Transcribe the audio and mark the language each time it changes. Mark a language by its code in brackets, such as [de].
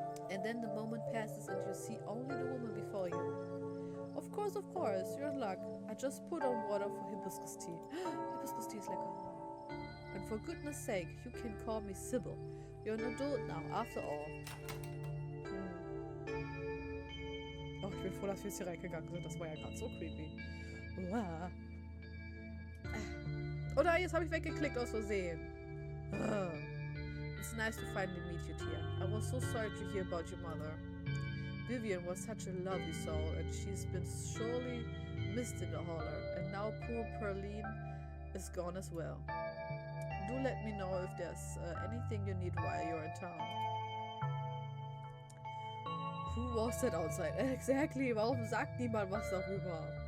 [en] And then the moment passes and you see only the woman before you. Of course, you're in luck. I just put on water for hibiscus tea. Hibiscus tea is lecker. And for goodness sake, you can call me Sybil. You're an adult now, after all. [de] Oh, ich bin froh, dass wir jetzt hier reingegangen sind. Das war ja gerade so creepy. Uah. Oder jetzt habe ich weggeklickt aus Versehen. [en] It's nice to finally meet you, Tia. I was so sorry to hear about your mother. Vivian was such a lovely soul, and she's been sorely missed in the Holler. And now poor Perline is gone as well. Do let me know if there's anything you need while you're in town. Who was that outside? [de] Exactly, warum sagt niemand was darüber?